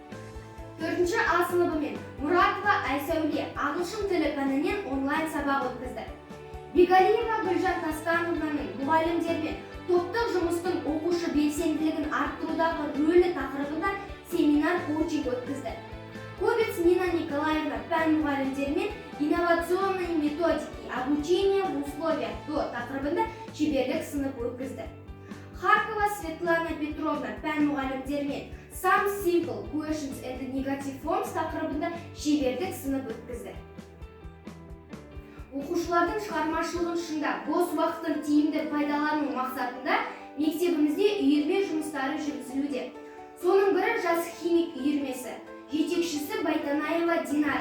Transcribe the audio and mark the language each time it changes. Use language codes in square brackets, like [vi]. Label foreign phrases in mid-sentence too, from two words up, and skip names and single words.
[kk] 4-ші А сыныбымен Мұратова Айсәуле ағылшын тілі пәнінен онлайн сабақ өткізді. Бегалиева Гүлжан Тастановнаның мұғалімдермен топтық жұмыстың оқушы белсенділігін арттырудағы рөлі тақырыбында семинар коучинг өткізді. Кобец Нина Николаевна пән мұғалімдермен [ru] инновационные методики обучения в условиях до [kk] тақырыбында шеберлік сынып өткізді. Харкова Светлана Петровна пән мұғалімдермен [en] Some simple questions and negative forms [kk] тақырыбында шеберлік сынып өткізді. Оқушылардың шығармашылығын шыңдап, бос уақытын тиімді пайдалану мақсатында мектебімізде үйірме жұмыстары жүргізілуде. Соның бірі жас химик үйірмесі. Жетекшісі Байтанаева Динара.